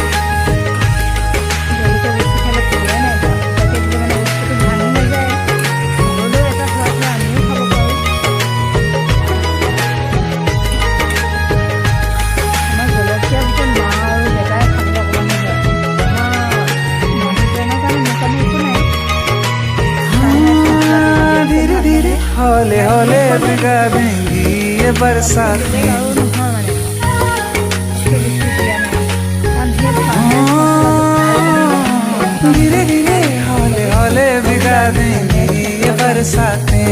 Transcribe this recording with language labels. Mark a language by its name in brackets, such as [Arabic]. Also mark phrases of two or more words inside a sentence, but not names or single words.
[Assamese] জলকীয়া বেছি খালে খোৱাই নাই দুটাকে দিলে মানে বস্তুটো ভাঙি নাযায়। ঘৰলৈও এটা খোৱাকৈ আমিও খাব পাৰোঁ। আমাৰ জলকীয়া ভিতৰত মা আৰু ডেকাই খাবলৈ অকণমান যায়। আমাৰ মানুহজনৰ কাৰণে মোৰ কাৰণে একো নাই। [Hindi] धीरे धीरे हौले हौले भिगा देंगी ये बरसातें। धीरे धीरे हौले हौले भिगा देंगी ये बरसातें।